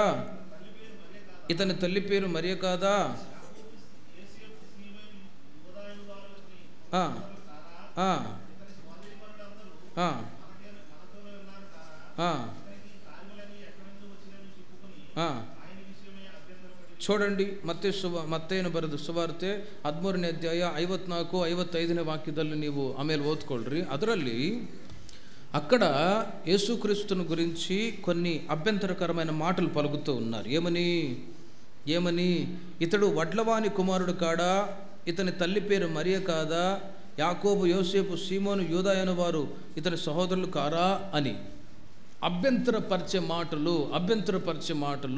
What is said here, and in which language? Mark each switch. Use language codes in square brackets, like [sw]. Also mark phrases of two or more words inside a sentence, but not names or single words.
[te] ఇతని తల్లి పేరు మరియ కాదా? చూడండి, [kn] ಮತ್ತೇನು ಬರೆದು ಸುವಾರ್ತೆ 13ನೇ ಅಧ್ಯಾಯ 54-55 ವಾಕ್ಯದಲ್ಲಿ ನೀವು ಆಮೇಲೆ ಓದ್ಕೊಳ್ರಿ. [te] ಅದರಲ್ಲಿ అక్కడ యేసుక్రీస్తుని గురించి కొన్ని అభ్యంతరకరమైన మాటలు పలుకుతూ ఉన్నారు. ఏమని ఇతడు వడ్లవాని కుమారుడు కాడా? ఇతని తల్లి పేరు మరియ కాదా? యాకోబు, యోసేపు, సీమోను, యూదా అను వారు ఇతని సహోదరులు కారా అని అభ్యంతరపరిచే మాటలు.